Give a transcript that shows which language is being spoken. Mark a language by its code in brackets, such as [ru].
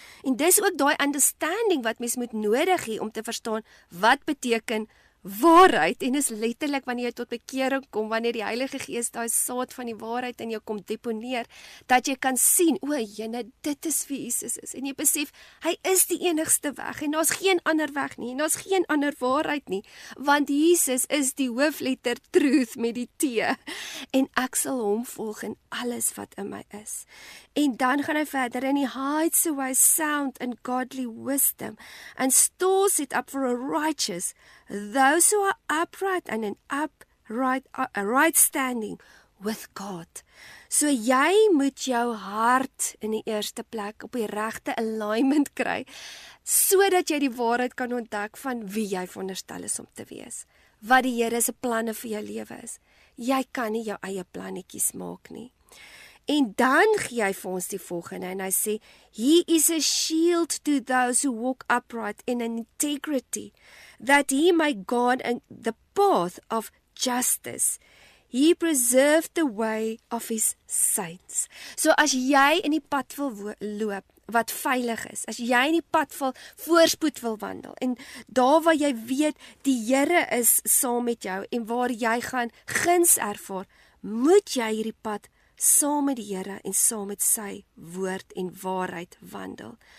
[af] En dis ook daai understanding wat mens moet nodig hê om te verstaan wat beteken waarheid, en is letterlik wanneer jy tot bekering kom, wanneer die Heilige Gees daai saad van die waarheid in jou kom deponeer, dat jy kan sien, o, jene, dit is wie Jesus is, en jy besef, hy is die enigste weg, en daar's geen ander weg nie, en daar's geen ander waarheid nie, want Jesus is die hoofletter truth met die T, en ek sal hom volg in alles wat in my is. [en] En dan gaan hy verder, and he hides away sound and godly wisdom, and stores it up for a righteous, those who are upright and in right standing with God. [af] So jy moet jou hart in die eerste plek op die regte alignment kry, sodat jy die waarheid kan ontdek van wie jy veronderstel is om te wees. Wat die Here se planne vir jou lewe is. Jy kan nie jou eie plannetjies maak nie. [en] En dan gee hy vir ons die volgende, en hy sê, He is a shield to those who walk upright in integrity, that he may guard the path of justice. He preserved the way of his saints. [af] So as jy in die pad wil loop, wat veilig is, as jy in die pad wil voorspoed wil wandel, en daar waar jy weet, die Here is saam met jou, en waar jy gaan guns ervaar, moet jy hierdie pad saam met die Here en saam met sy woord en waarheid wandel.